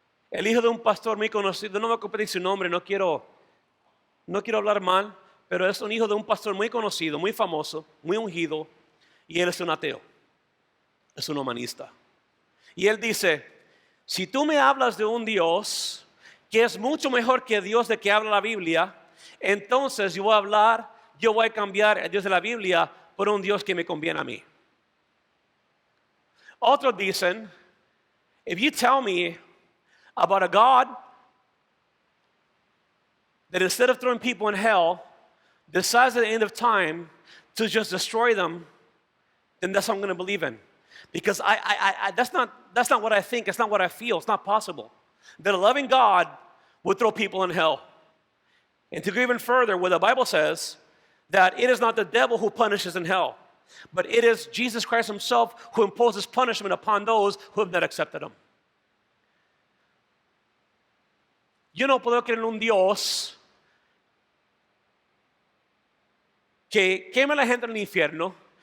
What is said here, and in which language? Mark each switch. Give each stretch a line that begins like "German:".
Spanish: El hijo de un pastor muy conocido, no me acuerdo de su nombre, no quiero hablar mal, pero es un hijo de un pastor muy conocido, muy famoso, muy ungido, y él es un ateo, es un humanista. Y él dice, si tú me hablas de un Dios que es mucho mejor que el Dios de que habla la Biblia, entonces yo voy a cambiar el Dios de la Biblia por un Dios que me conviene a mí. Otros dicen,
English: if you tell me about a God that instead of throwing people in hell, decides at the end of time to just destroy them, then that's what I'm going to believe in. Because that's not what I think, it's not what I feel, it's not possible. That a loving God would throw people in hell. And to go even further, where the Bible says that it is not the devil who punishes in hell, but it is Jesus Christ himself who imposes punishment upon those who have not accepted him.
Spanish: Yo no puedo creer en un Dios que queme a la gente en el infierno.